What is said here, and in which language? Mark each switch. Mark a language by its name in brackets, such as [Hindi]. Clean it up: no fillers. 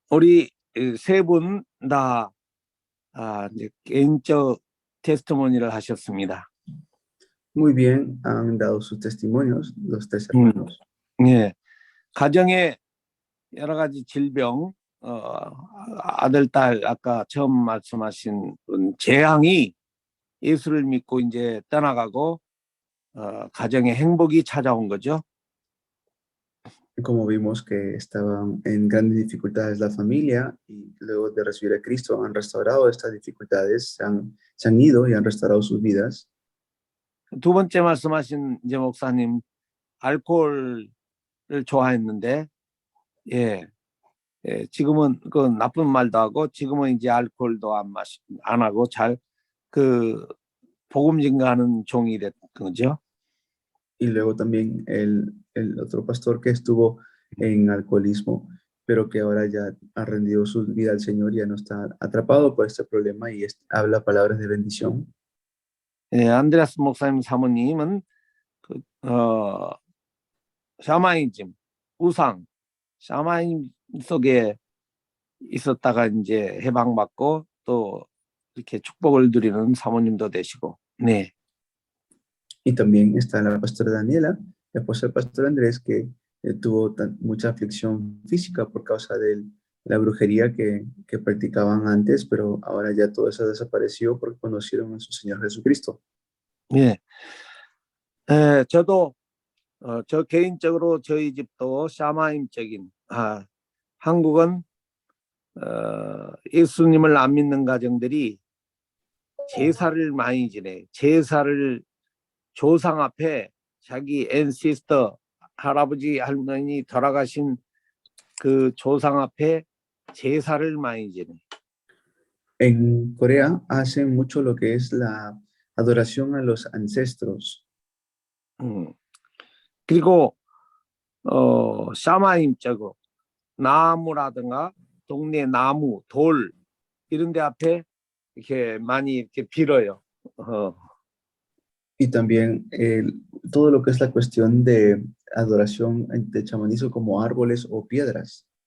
[Korean] 우리 세 분 다 이제 개인적 테스티모니를 하셨습니다. [Spanish] Muy bien, han dado sus testimonios los tres hermanos. [Korean] 예, 가정에 여러 가지 질병, 아들, 딸 아까 처음 말씀하신 재앙이 예수를 믿고 이제 떠나가고 가정에 행복이 찾아온 거죠. [Spanish] Como vimos que estaban en grandes dificultades la familia y luego de recibir a Cristo han restaurado estas dificultades, se han ido y han restaurado sus vidas. [Korean] 두 번째 말씀하신 이제 목사님 알코올을 좋아했는데 지금은 그 나쁜 말도 하고 지금은 이제 알코올도 안 하고 잘 그 복음 증가하는 종이 된 거죠. [Spanish] Y luego también el otro pastor que estuvo en alcoholismo, pero que ahora ya ha rendido su vida al Señor, ya no está atrapado por este problema y habla palabras de bendición. [Korean] 안드레아스 목사님 사모님은 샤머니즘, 우상, 샤머니즘 속에 있었다가 이제 해방받고 또 이렇게 축복을 누리는 사모님도 되시고, 네. [Spanish] Y también está la pastora Daniela, después el pastor Andrés, que tuvo mucha aflicción física por causa de la brujería que practicaban antes, pero ahora ya todo eso desapareció porque conocieron a su Señor Jesucristo. [Korean] 네. 저도 저 개인적으로 저희 집도 샤머니즘적인 한국은 예수님을 안 믿는 가정들이 제사를 많이 지내. 제사를 조상 앞에 자기 앤시스터 할아버지 할머니 돌아가신 그 조상 앞에 제사를 많이 지내. [Spanish] En Corea hacen mucho lo que es la adoración a los ancestros. [Korean] 그리고 샤머니즘적으로 나무라든가 동네 나무, 돌 이런 데 앞에 이렇게 많이 이렇게 빌어요. [Spanish] Y también todo lo que es la cuestión de adoración de chamanismo como árboles o piedras.